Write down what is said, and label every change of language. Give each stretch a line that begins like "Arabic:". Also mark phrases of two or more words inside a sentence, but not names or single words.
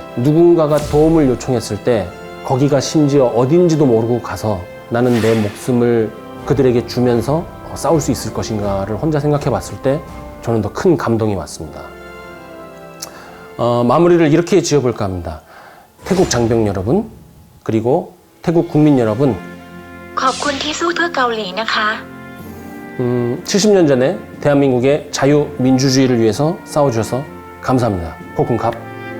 Korean: 누군가가 도움을 요청했을 때 거기가 심지어 어딘지도 모르고 가서 나는 내 목숨을 그들에게 주면서 싸울 수 있을 것인가를 혼자 생각해 봤을 때 저는 더 큰 감동이 왔습니다. 마무리를 이렇게 지어볼까 합니다. 태국 장병 여러분, 그리고 태국 국민 여러분,
Thai: ขอบคุณที่สู้เพื่อเกาหลีนะคะ
Korean: 70년 전에 대한민국의 자유민주주의를 위해서 싸워주셔서 감사합니다.
Thai: ขอบคุณครับ.